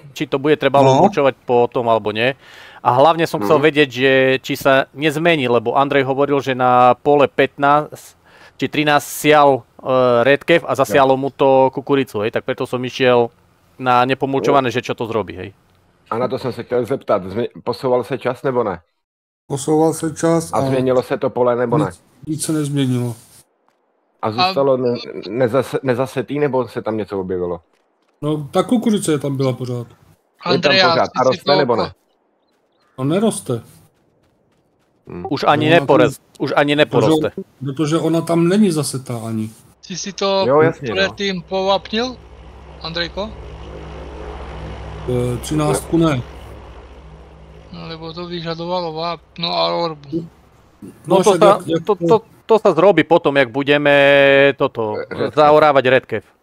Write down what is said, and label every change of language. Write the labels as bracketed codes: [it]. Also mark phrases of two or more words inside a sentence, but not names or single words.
[sk] Či to bude trebalo mulčovať potom alebo nie. A hlavne som chcel vedieť, že či sa nezmení, lebo Andrej hovoril, že na pole 15 či 13 sial redkev a zasialo mu to kukuricu, hej, tak preto som išiel na nepomulčované, že čo to zrobí, hej. [cs] A na to jsem se chtěl zeptat, posouval se čas nebo ne? Posouval se čas a změnilo se to pole nebo ne? Nic se nezměnilo. A zůstalo nezasetý nebo se tam něco objevilo? No, ta kukurice tam byla pořád. Andrea, pořád. A roste nebo ne? No neroste. Už ani neporoste. Protože ona tam není zasetá ani. [sk] Ty si to predtým povapnil, Andrejko? [cs] 13 ne. [sk] No lebo to vyžadovalo vápno a orbu. No to sa zrobí potom, jak budeme zaorávať redkev.